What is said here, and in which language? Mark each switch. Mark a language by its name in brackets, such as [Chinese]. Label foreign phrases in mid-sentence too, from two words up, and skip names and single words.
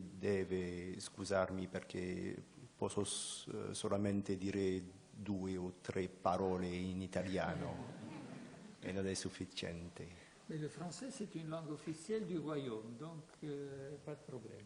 [Italian] deve scusarmi perché posso solamente dire 2 o 3 parole in italiano e non è sufficiente. [French] Mais le français, c'est une langue officielle du royaume, donc pas de problème.